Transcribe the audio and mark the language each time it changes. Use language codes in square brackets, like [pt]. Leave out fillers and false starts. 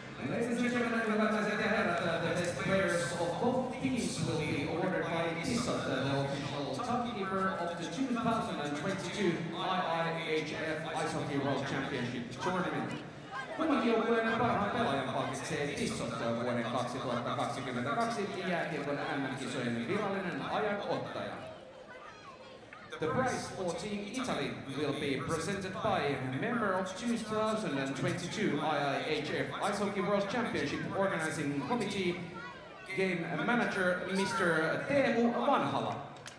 [en] Ladies and gentlemen, the best players of both teams will be awarded by Tissot, the official timekeeper of the 2022 IIHF Ice Hockey World Championship Tournament. [fi] Kummankin joukkueen parhaan pelaajan palkitsee Tissot vuoden 2022 jääkiekon MM-kisojen virallinen ajanottaja. [en] The prize for Team Italy will be presented by member of 2022 IIHF Ice Hockey World Championship Organizing Committee, Game Manager Mr. Teemu Vanhala.